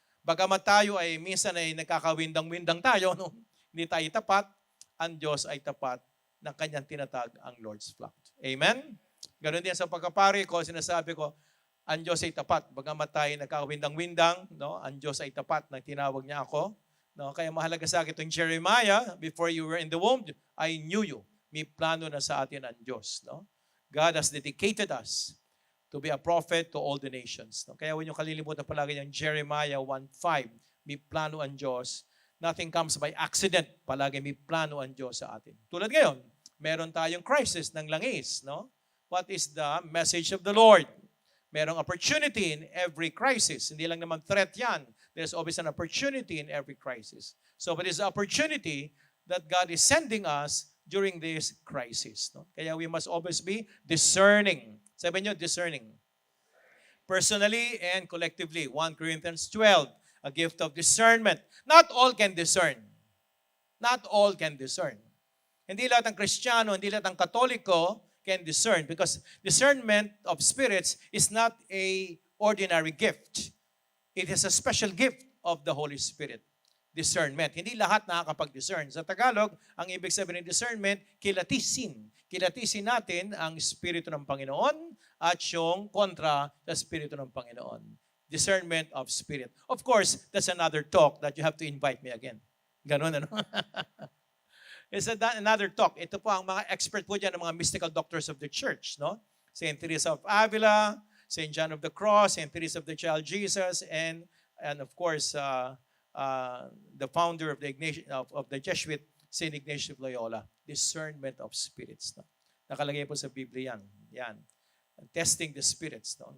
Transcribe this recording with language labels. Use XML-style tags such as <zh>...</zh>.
<tl>Bagamat tayo ay minsan ay nagkakawindang-windang tayo, no? Hindi tayo tapat, ang Diyos ay tapat ng kanyang tinatag ang Lord's Flock. Amen? Ganon din sa pagkapari ko, sinasabi ko, ang Diyos ay tapat. Bagamat tayo nagkakawindang-windang, no? Ang Diyos ay tapat nang tinawag niya ako. No? Kaya mahalaga sa akin itong</tl> <en>Jeremiah, before you were in the womb, I knew you.</en> <tl>May plano na sa atin ang Diyos. No?</tl> <en>God has dedicated us to be a prophet to all the nations. No?</en> <tl>Kaya huwag niyo kalilimutan palagi yung Jeremiah 1:5. May plano ang Diyos.</tl> <en>Nothing comes by accident.</en> <tl>Palagi may plano ang Diyos sa atin. Tulad ngayon, meron tayong crisis ng langis. No?</tl> <en>What is the message of the Lord?</en> <tl>Merong</tl> <en>opportunity in every crisis.</en> <tl>Hindi lang naman threat yan.</tl> <en>There's always an opportunity in every crisis. So it is the opportunity that God is sending us during this crisis. No? Kaya we must always be discerning.</en> <tl>Sabi nyo,</tl> <en>discerning. Personally and collectively. 1 Corinthians 12, a gift of discernment. Not all can discern. Not all can discern.</en> <tl>Hindi lahat ng Kristiyano, hindi lahat ng Katoliko</tl> <en>can discern because discernment of spirits is not a ordinary gift. It is a special gift of the Holy Spirit.</en> <tl>Discernment. Hindi lahat nakakapag-discern. Sa Tagalog, ang ibig sabihin ng discernment, kilatisin. Kilatisin natin ang Espiritu ng Panginoon at yung kontra sa Espiritu ng Panginoon.</tl> <en>Discernment of Spirit. Of course, that's another talk that you have to invite me again.</en> <tl>Ganun, ano?</tl> <en>It's another talk.</en> <tl>Ito po ang mga expert po dyan, ang mga</tl> <en>mystical doctors of the church,</en> <tl>no?</tl> <en>Saint Teresa of Avila, Saint John of the Cross, Saint Teresa of the Child Jesus, and of course, the founder of the Jesuit, Saint Ignatius of Loyola. Discernment of spirits.</en> <tl>No? Nakalagay po sa Biblia yan. Yan.</tl> <en>Testing the spirits.</en> <tl>No?</tl>